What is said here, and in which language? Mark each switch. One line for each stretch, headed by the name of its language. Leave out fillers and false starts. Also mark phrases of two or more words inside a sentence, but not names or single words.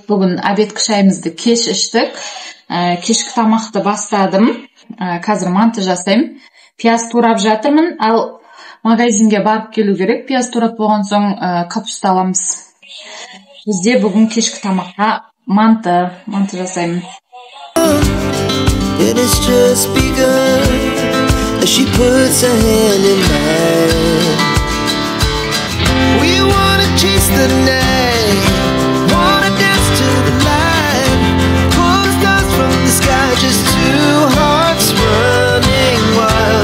Kazakh: Бүгін обедкі шайымызды кеш іштік. Кешкі тамақты бастадым. Қазір манты жасаймын. Пияз турап жатырмын, ал магазинге барып келу керек. Пияз турап болған соң капуста аламыз. Бізде бүгін кешкі тамаққа манты жасаймын.
English: And it's just begun as she puts her hand in mine. We wanna chase the night, wanna dance to the light, pull the stars from the sky, just two hearts running wild.